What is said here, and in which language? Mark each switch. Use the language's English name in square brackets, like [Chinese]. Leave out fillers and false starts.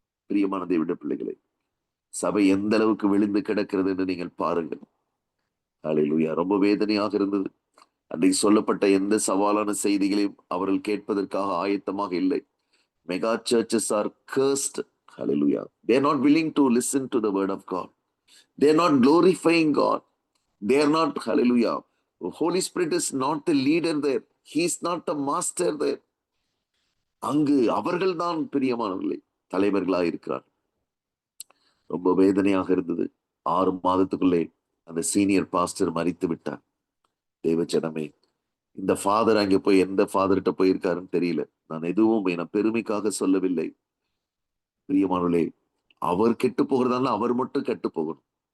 [Tamil] பிரியமான தேவனுடைய பிள்ளைகளே, சபை எந்த அளவுக்கு விழுந்து கிடக்கிறது என்று நீங்கள் பாருங்கள். அல்லேலூயா. ரொம்ப வேதனையாக இருந்தது. அன்றைக்கு சொல்லப்பட்ட எந்த சவாலான செய்திகளையும் அவர்கள் கேட்பதற்காக ஆயத்தமாக இல்லை. [English] Mega churches are cursed. Hallelujah. They are not willing to listen to the word of God. They are not glorifying God. They are not, hallelujah. The Holy Spirit is not the leader there. He is not the master there. [Tamil] அங்கு அவர்கள் தான் பிரியமானவர்களே தலைவர்களாக இருக்கிறார். ரொம்ப வேதனையாக இருந்தது. 6 மாதத்துக்குள்ளே அந்த சீனியர் பாஸ்டர் மரித்து விட்டார். தேவ ஜனமே, இந்த ஃபாதர் அங்கே போய் எந்த ஃபாதர்கிட்ட போயிருக்காருன்னு தெரியல. நான் எதுவும் என பெருமைக்காக சொல்லவில்லை. பிரியமானவர்களே, அவர் கெட்டு போகிறதால அவர் மட்டும் கெட்டு போகணும்.